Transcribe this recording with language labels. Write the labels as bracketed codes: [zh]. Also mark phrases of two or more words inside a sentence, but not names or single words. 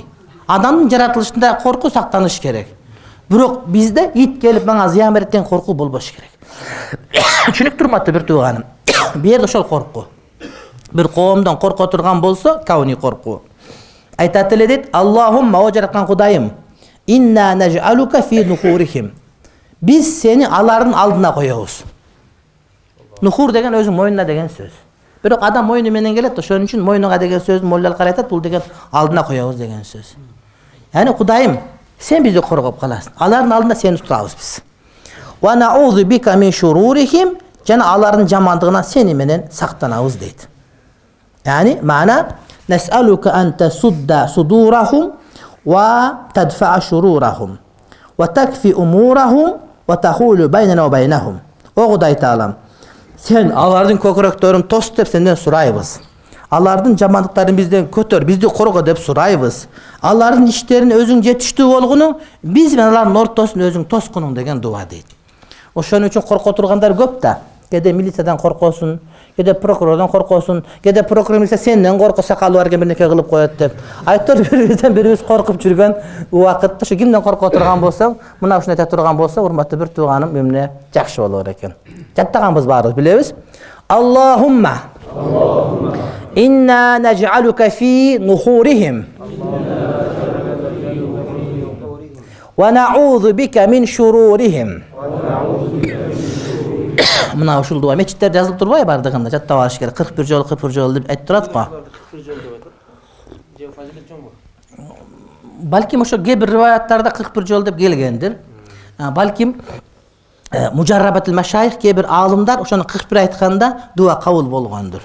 [ky] Адамдын жаратылышында корку сактаныш керек. Бирок бизде ит келип мага зыян берет деген корку болбош керек. Түшүнүк турматты бир тууганым. Бу жерде ошол корку. Бир коомдон корко турган болсо, кауни корку. Айтат эле дейт: Аллахумма, о жараткан Кудайым, [ar] إنا نجعلك في نحورهم. [ky] Биз сени алардын алдына коебуз. Нухур деген өзүң мойнуна деген сөз. Бирок адам мойну менен келет, ошон үчүн мойнуга деген сөздү моллалар айтат, бул деген алдына коебуз деген сөз. Яни Кудайым, сен бизди коргоп каласың. Алардын алдында сени турабыз биз. [ar] و نعوذ بك من شرورهم, [ky] жана алардын жамандыгынан сени менен сактанабыз дейт. [ar] يعني معنى نسألك أن تسد صدورهم و تدفع شرورهم و تكفي أمورهم و تحول بيننا و بينهم. [ky] О Кудай Таалам, сен алардын көкүрөктөрүн тос деп сенден сурайбыз. Алардын жамандыктарын бизден көтөр, бизди корго деп сурайбыз. Алардын иштерин өзүң жетиштүү болгуну, биз менен алардын ортосун өзүң тоскунуң деген дуа дейт. Ошон үчүн корко тургандар көп да. Кеде милициядан коркосун, кеде прокурордон коркосун, кеде прокурор милиция сенден корко сакалы бар экен бирнеке кылып коет деп. Айтор бирибиз коркуп жүргөн убакытта ошо кимден корко турган болсоң, мына ушуну айта турган болсо, урматтуу бир тууганым, эмне жакшы болор экен. Жаттаганбыз баарыбыз билебиз. [ar] اللهم إنا نجعلك في نحورهم و نعوذ بك من شرورهم. [ky] Мына ушул дуа мечиттер жазылып турбайбы бардыгында, жаттап алыш керек. 41 жолу деп айтып турат го. 41 жолу деп атат. Же фазилет жоңбу? Балким ошо кээ бир риваяттарда 41 жол деп келгендир. Балким [ar] مجربات المشايخ [ky] кээ бир аалымдар ошону 41 айтканда дуа кабыл болгондур.